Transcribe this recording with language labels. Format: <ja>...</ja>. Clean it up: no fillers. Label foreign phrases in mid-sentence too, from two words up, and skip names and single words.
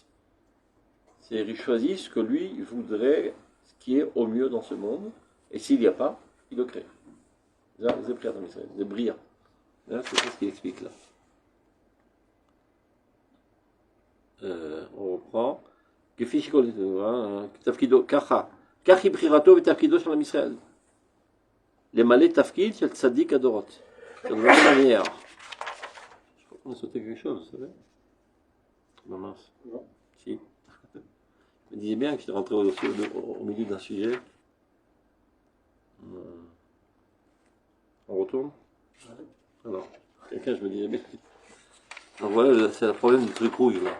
<fr>C'est-à-dire, il choisit ce que lui voudrait, ce qui est au mieux dans ce monde, et s'il n'y a pas, il le crée. C'est Bria dans Israël, c'est Bria. C'est ce qu'il explique là. On reprend.</fr> <he>כך היא בחירתו ותפקידו של עם ישראל. למלא תפקיד של צדיק הדורות.</he> <fr>C'est de la même manière. Je crois qu'on a sauté quelque chose, vous savez. Non, mince. Non. Si. Je me disais bien que j'étais rentré au milieu d'un sujet. On retourne? Alors, quelqu'un, je me disais bien. Donc voilà, c'est le problème du truc rouge là.</fr>